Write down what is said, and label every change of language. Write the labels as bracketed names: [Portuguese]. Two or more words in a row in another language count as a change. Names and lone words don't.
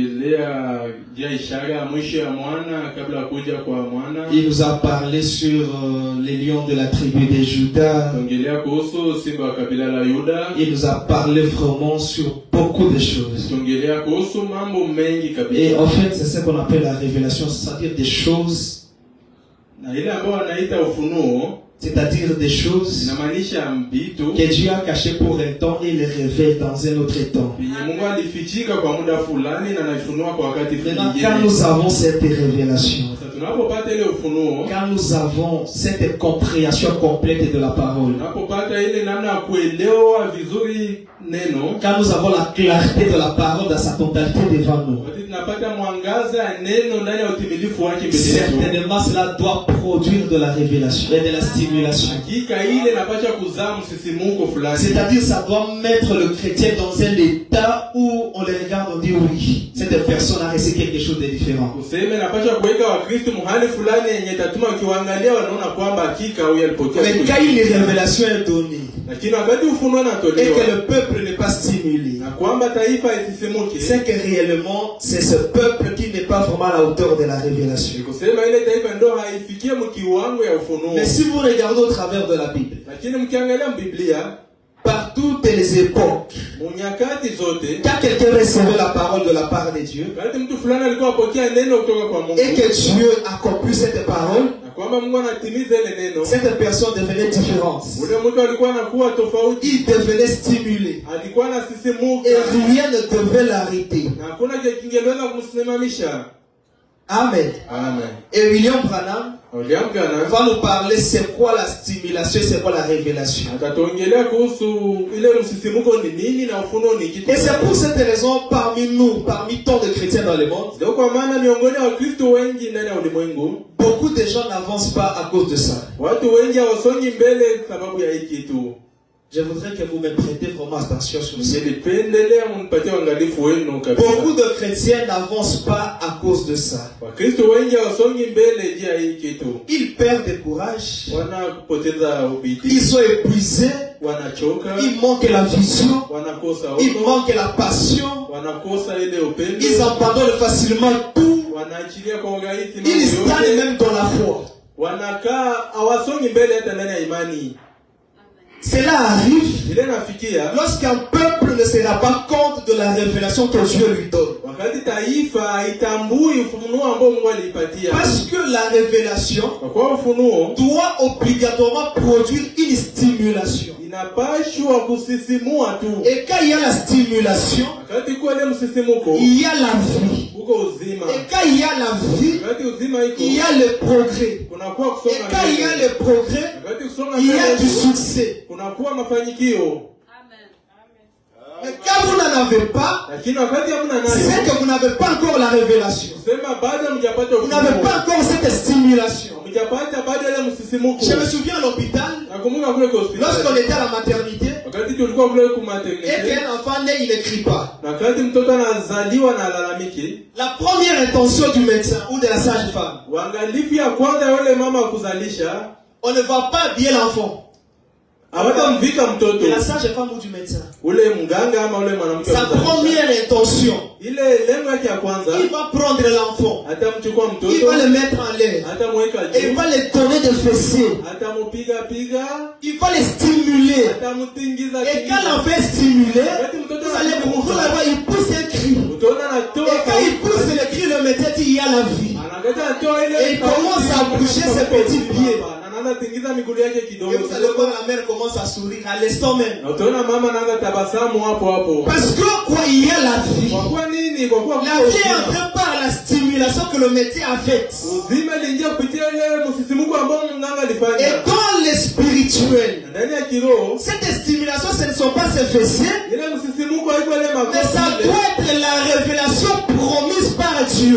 [French] Il nous a parlé sur les lions de la tribu de Juda. Il nous a parlé vraiment sur beaucoup de choses. Et en fait, c'est ce qu'on appelle la révélation, c'est-à-dire des choses C'est-à-dire des choses [Swahili] inamaanisha vitu [French] que Dieu a cachées pour un temps et les révèle dans un autre temps. [Swahili] yenye Mungu alifichika kwa muda fulani na anafunua kwa wakati [French] Maintenant, [Swahili] fulani. [French] quand nous avons cette révélation, [Swahili] Sasa tunapopata ile ufunuo, [French] quand nous avons cette compréhension complète de la parole, [Swahili] tunapopata ile namna ya kuelewa vizuri neno, [French] quand nous avons la clarté de la parole dans sa totalité devant nous, [Swahili] wakati tunapata mwangaza ya neno ndani ya utimilifu wake mbele yetu, [French] certainement cela doit produire de la révélation et de la stimulation. [Swahili] hakika ile inapaswa kuzaa msisimuko fulani. [French] C'est-à-dire ça doit mettre le chrétien dans un état où on le regarde, on dit oui, cette personne a reçu quelque chose de différent. [Swahili] Kuseme inapaswa kuweka Wakristo mahali fulani yenye tatuma ukiwaangalia wanaona kwamba hakika huyu alipokea [French] Mais [Swahili] kitu [French] quand une révélation est donnée [Swahili] lakini wakati ufunuo [French] et [Swahili] unatolewa [French] que le peuple n'est pas stimulé, [Swahili] na kwamba taifa isisimuke, [French] c'est que réellement c'est ce peuple qui n'est pas vraiment à la hauteur de la révélation. [Swahili] kusema ile taifa ndo haifikie mkiwango ya ufunuo. [French] Mais si vous regardez au travers de la Bible, [Swahili] Lakini mkiangalia Biblia, [French] par toutes les époques, [Swahili] munyakati zote, [French] quand quelqu'un recevait la parole de la part de Dieu [Swahili] wakati mtu fulani alikuwa apokea neno kutoka kwa Mungu [French] et que Dieu accomplit cette parole, [Swahili] na kwamba Mungu anatimiza ile neno, [French] cette personne devenait différente. [Swahili] ule mtu alikuwa anakuwa tofauti, [French] Il devenait stimulé. [Swahili] alikuwa anasisimuka [French] Et rien ne devait l'arrêter. [Swahili] na hakuna kingeweza kumsimamisha. [French] Amen. [Swahili] Amen. [French] Et William Branham [Swahili] Uliamkana [French] va nous parler c'est quoi la stimulation, c'est quoi la révélation. [Swahili] atatuongelea kuhusu ile msisimuko ni nini na ufunuo ni kitu. [French] Et c'est pour cette raison, parmi nous, parmi tant de chrétiens dans le monde, [Swahili] Ndio kwa maana miongoni mwa Wakristo wengi ndani ya ulimwengu, [French] beaucoup de gens n'avancent pas à cause de ça. [Swahili] watu wengi hawasongi mbele sababu ya hiki kitu. [French] Je voudrais que vous me prêtez vraiment attention sur ça. [Swahili] Nilipendelea munipatie uangalifu wenu kabisa. [French] Beaucoup de chrétiens n'avancent pas à cause de ça. [Swahili] Wakristo wengi hawasongi mbele juu ya hii kitu. [French] Ils perdent du courage, [Swahili] Wanapoteza ubidii, [French] ils sont épuisés, [Swahili] wanachoka, [French] ils manquent la vision, [Swahili] wanakosa [French] ils [Swahili] ono, [French] manquent la passion, [Swahili] wanakosa ile upendo, [French] ils abandonnent facilement tout, [Swahili] wanaachilia kwa urahisi [French] ils [Swahili] mambo [French] stagnent [Swahili] yote, [French] même dans la foi. [Swahili] wanakaa hawasongi mbele hata ndani ya imani. [French] Cela arrive [Swahili] Ile nafikia [French] lorsqu'un peuple ne se rend pas compte de la révélation que Dieu lui donne. [Swahili] wakati taifa haitambui ufunuo ambao Mungu alipatia. [French] Parce que la révélation [Swahili] Kwa kuwa ufunuo [French] doit obligatoirement produire une stimulation. [Swahili] inapashwa kusisimua tu. [French] Et quand il y a la stimulation, [Swahili] Wakati kuwa ile msisimuko, [French] il y a la vie. [Swahili] uko uzima. [French] Et quand il y a la vie, [Swahili] Wakati uzima iko, [French] il y a le progrès. [Swahili] kunakuwa [French] Et [Swahili] kusonga [French] quand il y a [Swahili] mbele. [French] le progrès, [Swahili] Wakati kusonga [French] il y a du [Swahili] mbele, [French] succès. [Swahili] kunakuwa mafanikio. [French] Mais quand vous n'en avez pas, [Swahili] Lakini wakati hamna [French] c'est [Swahili] nayo, [French] que vous n'avez pas encore la révélation. [Swahili] sema bado hamjapata [French] Vous n'avez [Swahili] ufunuo. [French] pas encore cette stimulation. [Swahili] Hamjapata bado ile msisimuko. [French] Je me souviens à l'hôpital, [Swahili] Nakumbuka kule kwa [French] lorsqu'on [Swahili] hospitali. [French] était à la maternité, [Swahili] Wakati tulikuwa kule kwa [French] et [Swahili] maternité, [French] qu'un enfant naît, il ne crie pas. [Swahili] na wakati mtoto anazaliwa na alalamiki, [French] La première intention du médecin ou de la sage-femme, [Swahili] uangalifu ya kwanza yule mama wa kuzalisha, [French] on ne va pas habiller l'enfant. [Swahili] hawatamvika mtoto. [French] De la sage-femme ou du médecin. [Swahili] Ule mganga ama ule mwanamke wa [French] Sa [Swahili] kuzalisha. [French] première intention, [Swahili] Ile lengo yake ya kwanza, [French] il va prendre l'enfant, [Swahili] atamchukua [French] il [Swahili] mtoto, [French] va le mettre en l'air, [Swahili] atamweka [French] et il [Swahili] juu, [French] va le donner des fessiers, [Swahili] atamupiga piga, [French] il va le stimuler. [Swahili] atamutingiza [French] Et quand l'enfant est stimulé, [Swahili] wakati mtoto [French] vous allez voir, il pousse un cri. [Swahili] utaona [French] Et [Swahili] anatoa [French] quand il pousse le cri, le médecin dit il y a la vie. [Swahili] anakata anatoa ile, [French] Et il commence à bouger ses petits pieds. [Swahili] na anaanza tingiza miguu yake [French] Et [Swahili] kidogo [French] vous allez voir, la mère commence à sourire à l'instant même. [Swahili] na utaona mama anaanza tabasamu hapo hapo. [French] Parce que quoi, il y a la vie. [Swahili] Kwa kuwa nini? Kwa kuwa [French] La vie est entrée par la stimulation que le médecin a faite. [Swahili] uzima iliingia kupitia ile msisimuko ambao mganga [French] Et [Swahili] alifanya. [French] dans le spirituel, [Swahili] Na ndani ya kiroho [French] cette stimulation, ce ne sont pas ses fessiers, [Swahili] ile msisimuko haiko ile [French] mais ça [Swahili] makosa, [French] doit être la révélation promise par Dieu.